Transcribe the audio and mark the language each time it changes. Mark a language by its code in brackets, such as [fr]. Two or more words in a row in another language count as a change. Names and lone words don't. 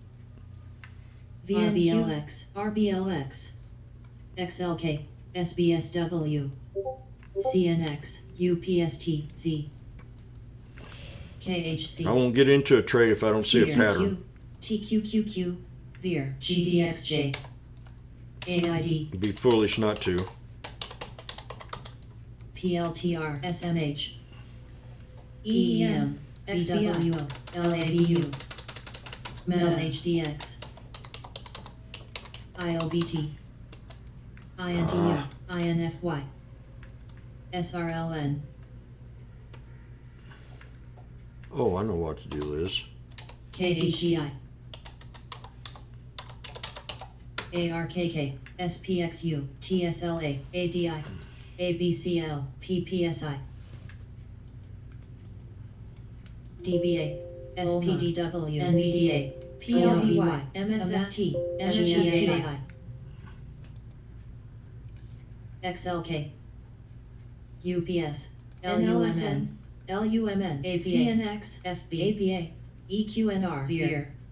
[en] RBLX, RBLX, XLK, SBSW, CNX, UPST, Z, KHC, I won't get into a trade if I don't see a pattern. TQQQ, VIR, GDXJ, AID, It'd be foolish not to. PLTR, SMH, EEM, XBWO, LABU, Metal HDX, IOBT, INTU, INFY, SRLN, Oh, I know what to do, Liz. KDGI, ARKK, SPXU, TSLA, ADI, ABCL, PPSI, DBA, SPDW, NVDA, PRBY, MSFT, MGFTI, XLK, UPS, LUMN, LUMN, APA, CNX, FB, APA, EQNR, VIR,